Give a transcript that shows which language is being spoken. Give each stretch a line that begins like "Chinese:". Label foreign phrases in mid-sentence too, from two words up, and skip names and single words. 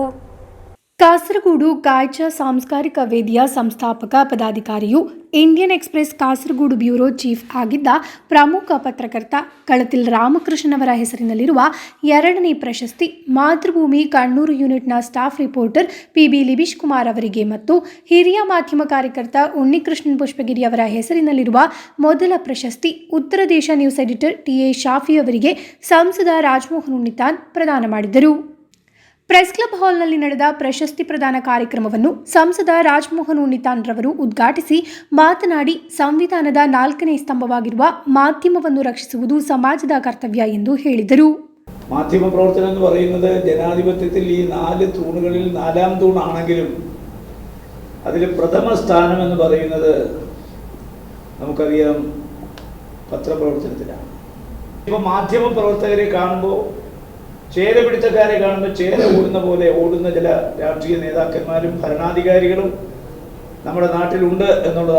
Kannada: ಕಾಸರಗೋಡು ಕಾಯ್ಜಾ ಸಾಂಸ್ಕಾರಿಕ ವೇದಿಯ ಸಂಸ್ಥಾಪಕ ಪದಾಧಿಕಾರಿಯು ಇಂಡಿಯನ್ ಎಕ್ಸ್‌ಪ್ರೆಸ್ ಕಾಸರಗೋಡು
English: bureau chief
Kannada: ಆಗಿದ್ದ ಪ್ರಮುಖ ಪತ್ರಕರ್ತ ಕಳತಿಲ್ ರಾಮಕೃಷ್ಣನ್ ಅವರ ಹೆಸರಿನಲ್ಲಿರುವ 2ನೇ ಪ್ರಶಸ್ತಿ ಮಾತೃಭೂಮಿ ಕಣ್ಣೂರು ಯೂನಿಟ್ನ
English: staff reporter
Kannada: ಪಿಬಿ ಲಿಬಿಶ್ ಕುಮಾರ್ ಅವರಿಗೆ ಮತ್ತು ಹಿರಿಯ ಮಾಧ್ಯಮ ಕಾರ್ಯಕರ್ತ ಉನ್ನಿಕೃಷ್ಣನ್ ಪುಷ್ಪಗಿರಿ ಅವರ ಹೆಸರಿನಲ್ಲಿರುವ ಮೊದಲ ಪ್ರಶಸ್ತಿ ಉತ್ತರ ದೇಶ
English: news editor
Kannada: ಟಿಎ ಶಾಫಿ ಅವರಿಗೆ ಸಂಸದ ರಾಜಮೋಹನ್ ಉಣ್ಣಿತಾನ್ ಪ್ರದಾನ ಮಾಡಿದರು. ಪ್ರೆಸ್ ಕ್ಲಬ್ ಹಾಲ್ನಲ್ಲಿ ನಡೆದ ಪ್ರಶಸ್ತಿ ಪ್ರದಾನ ಕಾರ್ಯಕ್ರಮವನ್ನು ಸಂಸದ ರಾಜಮೋಹನ್ ಉಣ್ಣಿತಾನ್ ರವರು ಉದ್ಘಾಟಿಸಿ ಮಾತನಾಡಿ, ಸಂವಿಧಾನದ 4ನೇ ಸ್ತಂಭವಾಗಿರುವ ಮಾಧ್ಯಮವನ್ನು ರಕ್ಷಿಸುವುದು ಸಮಾಜದ ಕರ್ತವ್ಯ ಎಂದು ಹೇಳಿದರು.
Malayalam: മാധ്യമ പ്രവർത്തനം എന്ന് പറയുന്നത് ജനാധിപത്യത്തിൽ ഈ 4 തൂണുകളിൽ 4ാം തൂണാണെങ്കിലും അതിൽ പ്രഥമ സ്ഥാനം എന്ന് പറയുന്നത് നമുക്കറിയാം പത്രപ്രവർത്തനത്തിലാണ്. ഇപ്പോൾ മാധ്യമ പ്രവർത്തകരെ കാണുമ്പോൾ, ചേര പിടിച്ചക്കാരെ കാണുമ്പോൾ ചേര ഓടുന്ന പോലെ ഓടുന്ന ചില രാഷ്ട്രീയ നേതാക്കന്മാരും ഭരണാധികാരികളും നമ്മുടെ നാട്ടിലുണ്ട് എന്നുള്ളതാണ്.